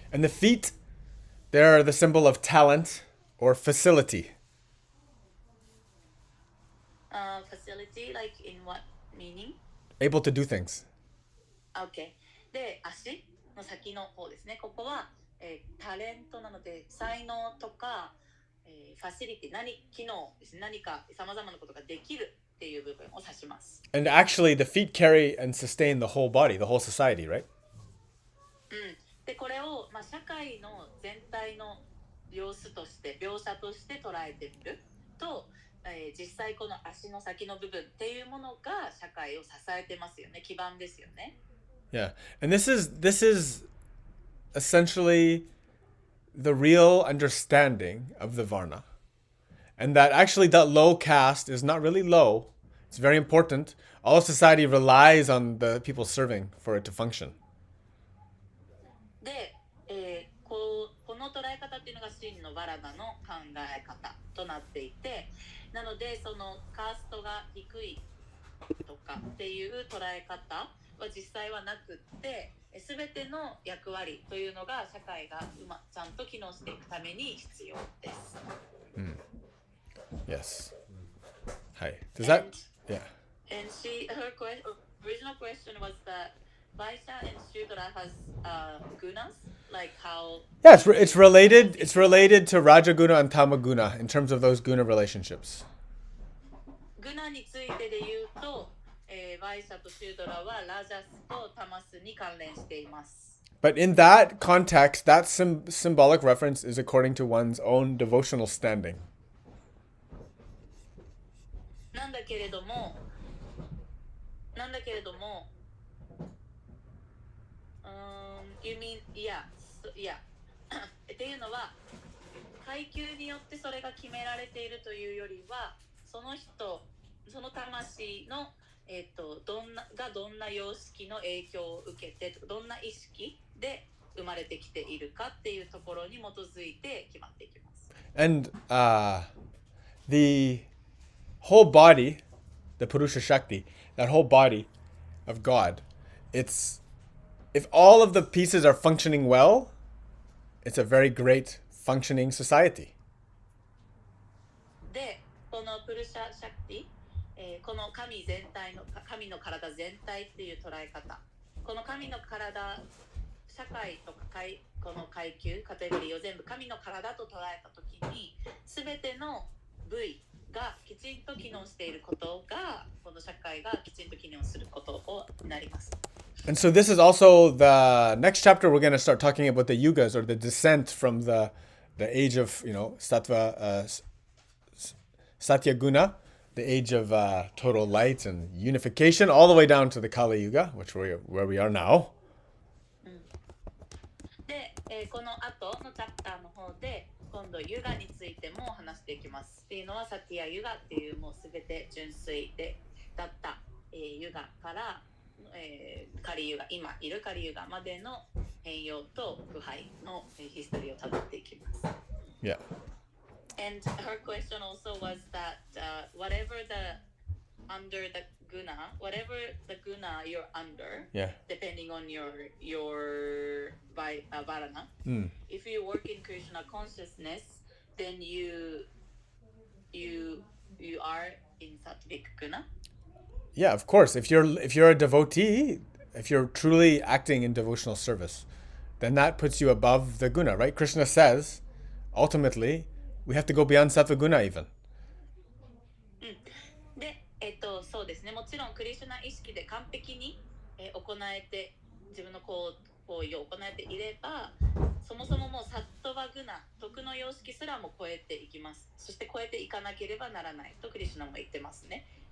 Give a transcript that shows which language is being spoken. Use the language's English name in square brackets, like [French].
[English] And the feet, they're the symbol of talent or facility. Facility, like in what meaning? Able to do things. [Japanese] Okay. で、足の先の方ですね。ここは、タレントなので才能とか、ファシリティ、機能ですね。何かさまざまなことができるっていう部分を指します。 [English] And actually, the feet carry and sustain the whole body, the whole society, right? [Japanese] で、これを、社会の全体の様子として描写として捉えてみると、実際この足の先の部分っていうものが社会を支えてますよね。基盤ですよね。 [English] Yeah, and this is essentially the real understanding of the Varna, and that actually that low caste is not really low. It's very important. All of society relies on the people serving for it to function. [Japanese] で、この捉え方っていうのが真のバラナの考え方となっていて、なのでそのカーストが低いとかっていう捉え方は実際はなくって、すべての役割というのが社会がちゃんと機能していくために必要です。 [English] Yes. Hi. Does that? Yeah. And her original question was that Vaishya and Shudra has gunas, like how. Yeah, it's related. It's related to Rajaguna and Tamaguna in terms of those guna relationships. [Japanese] グナについてで言うと、バイシャとシュードラはラジャスとタマスに関連しています。 [English] But in that context, that symbolic reference is according to one's own devotional standing. [Japanese] なんだけれども、 [English] you mean, yeah, yeah. [Japanese] っていうのは、階級によってそれが決められているというよりは、その魂の、どんな様式の影響を受けて、どんな意識で生まれてきているかっていうところに基づいて決まっていきます。 [English] And the whole body, the Purusha Shakti, that whole body of God, if all of the pieces are functioning well, it's a very great functioning society. [Japanese] で、このプルシャ・シャクティ、この神の体全体っていう捉え方、この神の体、社会とかこの階級、カテゴリーを全部神の体と捉えたときに、すべての部位がきちんと機能していることが、この社会がきちんと機能することになります。 [English] And so this is also the next chapter. We're going to start talking about the yugas, or the descent from the age of sattva, satya guna, the age of total light and unification, all the way down to the Kali Yuga, where we are now. [Japanese] で、この後のチャプターの方で今度ユガについても話していきます。っていうのはサティアユガっていうもうすべて純粋だった、ユガから、カリユガ、今いるカリユガまでの変容と腐敗のヒストリーをたどっていきます。 [English] Yeah. And her question also was that whatever under the guna you're under, Yeah. depending on your varana, if you work in Krishna consciousness, then you are in sattvic guna. Yeah, of course. If you're a devotee, if you're truly acting in devotional service, then that puts you above the guna, right? Krishna says, ultimately, we have to go beyond sattva guna even. [Japanese] で、そうですね。もちろんクリシュナ意識で完璧に、行えて自分の行為を行えていれば、そもそももうサットバグナ、徳の様式すらも超えていきます。そして超えていかなければならないとクリシュナも言ってますね。